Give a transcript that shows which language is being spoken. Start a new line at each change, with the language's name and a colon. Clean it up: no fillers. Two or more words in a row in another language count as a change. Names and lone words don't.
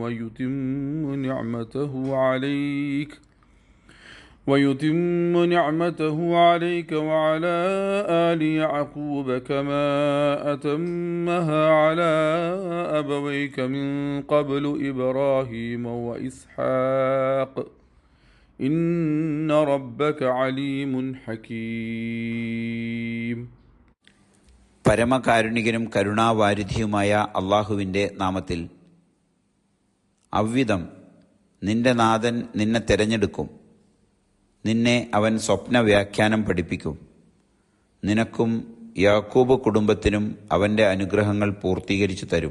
Arabic: ويتم نعمته عليك وعلى آل يعقوب كما أتمها على أبويك من قبل إبراهيم وإسحاق إن ربك عليم حكيم.
Malayalam: പരമകാരുണികനും കരുണാവാരിധിയുമായ അള്ളാഹുവിൻ്റെ നാമത്തിൽ. അവ്വിധം നിന്റെ നാഥൻ നിന്നെ തിരഞ്ഞെടുക്കും. നിന്നെ അവൻ സ്വപ്ന വ്യാഖ്യാനം പഠിപ്പിക്കും. നിനക്കും യാക്കൂബ് കുടുംബത്തിനും അവൻ്റെ അനുഗ്രഹങ്ങൾ പൂർത്തീകരിച്ചു തരും.